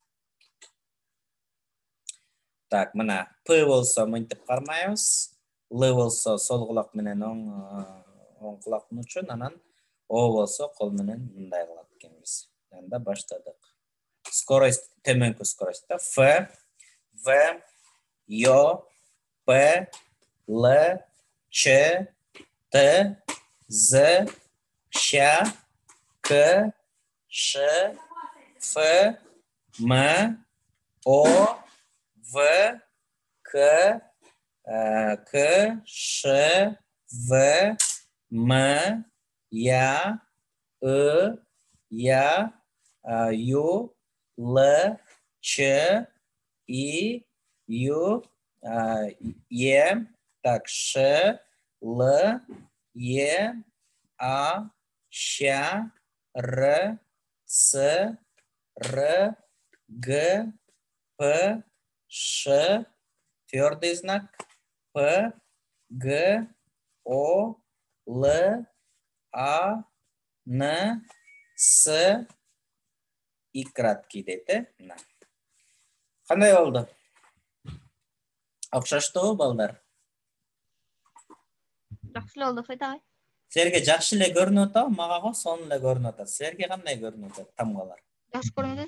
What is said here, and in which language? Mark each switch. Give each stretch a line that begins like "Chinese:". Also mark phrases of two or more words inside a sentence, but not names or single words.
Kyrgyz: Так, мына П болсо мынтип кармайбыз. Л болсо сол кулак менен оң кулактын учун, анан О болсо кол менен мындай кылат экенбиз. Анда баштадык. Скорость, төмөнкү скорость да.
Russian: Ф, В, Ё, П, Л, Ч, Т, З, Щ, К, Ш, Ф, М, О, В, К, Ш, В, М, Я, Я, Ю, Л, Ч, И, Ю, Е, так, Ш, Л, Е, А, Щ, Р, С, Р, Г, П, Ш, твердый знак, П, Г, О, Л, А, Н, С и краткий
Kyrgyz: дейт, Кандай болду? Окшоштубу балдар? Жакшы эле болду окшойт агай. Силерге жакшы эле көрүнүп атабы? Мага го сонун эле көрүнүп атат. Силерге кандай көрүнүп атат тамгалар? Жакшы көрүнөт.